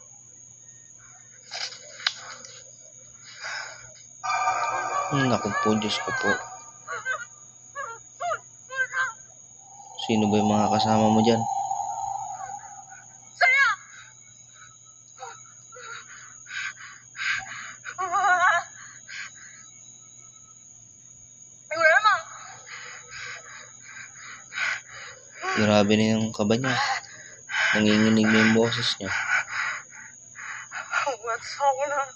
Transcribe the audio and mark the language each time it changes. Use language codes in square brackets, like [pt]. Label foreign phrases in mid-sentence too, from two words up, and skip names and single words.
[tl] Naku po, Diyos ko po. Sino ba yung mga kasama mo dyan? [zh] 谁呀、有人吗？ [tl] Grabe na yung kaba niya. Nanginginig na yung boses niya. [zh] 我操了！